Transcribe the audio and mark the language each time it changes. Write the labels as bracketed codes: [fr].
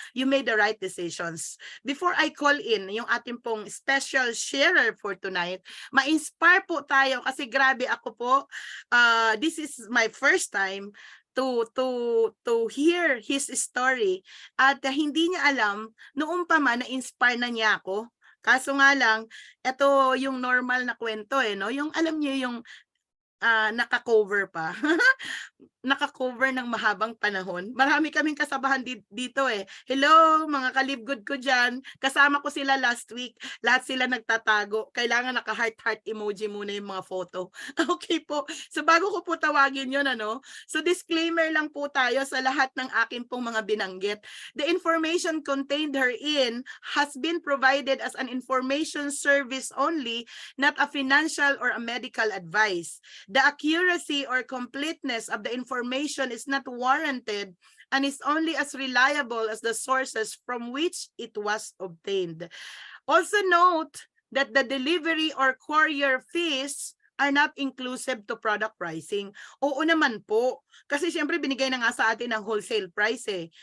[en] You made the right decisions. Before I call in [tl] yung ating pong [en] special sharer for tonight, [tl] ma-inspire po tayo kasi grabe ako po. [en] This is my first time to hear his story [tl] at hindi niya alam noong pa man na-inspire na niya ako. Kaso nga lang, ito yung normal na kwento no? Yung alam niyo yung naka-cover pa. Naka-cover ng mahabang panahon. Marami kaming kasabahan dito Hello, mga ka-Live Good ko dyan. Kasama ko sila last week. Lahat sila nagtatago. Kailangan naka-heart emoji muna yung mga photo. Okay po. So bago ko po tawagin yun, ano? So disclaimer lang po tayo sa lahat ng akin pong mga binanggit. [en] The information contained herein has been provided as an information service only, not a financial or a medical advice. The accuracy or completeness of the information is not warranted and is only as reliable as the sources from which it was obtained. Also note that the delivery or courier fees are not inclusive to product pricing. [tl] Oo naman po. Kasi siyempre binigay na nga sa atin ang wholesale price eh.